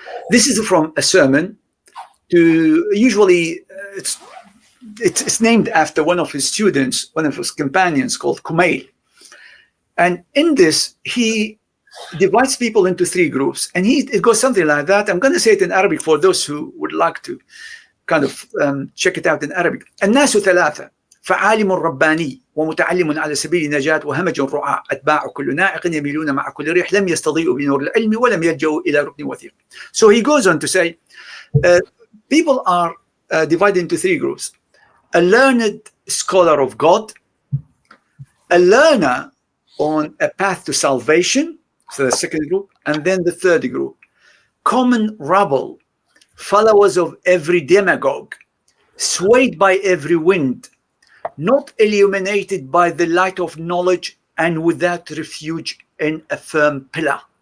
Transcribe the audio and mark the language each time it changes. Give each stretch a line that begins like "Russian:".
English: This is from a sermon. Usually, it's named after one of his students, one of his companions, called Kumail. And in this, he divides people into three groups, and it goes something like that. I'm going to say it in Arabic for those who would like to kind of check it out in Arabic.
Arabic: الناس ثلاثة فعالم رباني ومتعلم على سبيل النجاة وهمج رعاع أتباع كل ناعق يميلون مع كل ريح لم يستضيئوا بنور العلم ولم يلجأوا إلى ركن وثيق.
English: So he goes on to say, people are divided into three groups: a learned scholar of God, a learner on a path to salvation, so the second group, and then the third group, common rabble, followers of every demagogue, swayed by every wind, not illuminated by the light of knowledge, and without refuge in a firm pillar.